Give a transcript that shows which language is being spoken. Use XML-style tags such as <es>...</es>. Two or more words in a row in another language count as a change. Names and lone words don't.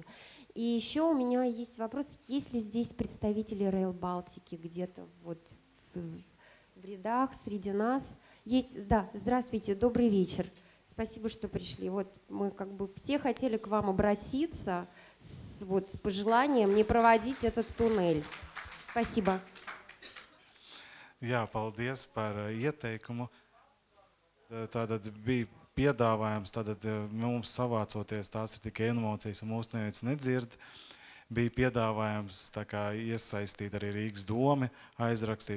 <ru>И еще у меня есть вопрос, есть ли здесь представители Rail Baltica где-то вот в рядах среди нас? Есть, да, здравствуйте, добрый вечер. Спасибо, что пришли. Вот мы как бы все хотели к вам обратиться с пожеланием не проводить этот туннель. Спасибо.</ru> <lv>Jā, paldies par ieteikumu. Tātad bija piedāvājums, tātad mums savācoties, tās ir tikai emocijas un mūs neviens nedzird. Bija piedāvājums tā kā iesaistīt arī Rīgas domi, aizrakstīt.</lv>